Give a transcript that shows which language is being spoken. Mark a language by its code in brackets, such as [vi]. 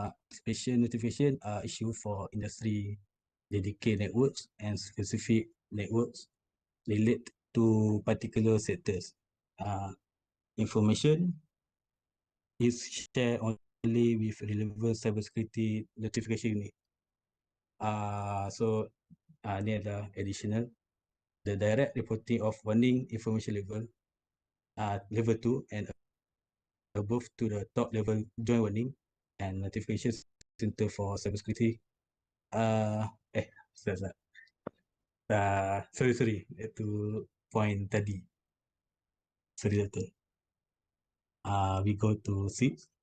[en] Special notification are issued for industry dedicated networks and specific networks relate to particular sectors. Information is shared only with relevant cybersecurity notification unit. [ms] So ni adalah additional. [en] The direct reporting of warning information level, level 2 and above to the top level joint warning and notification center for cybersecurity. Sorry, [ms] itu point tadi. [en] Sorry, Doctor. We go to 6.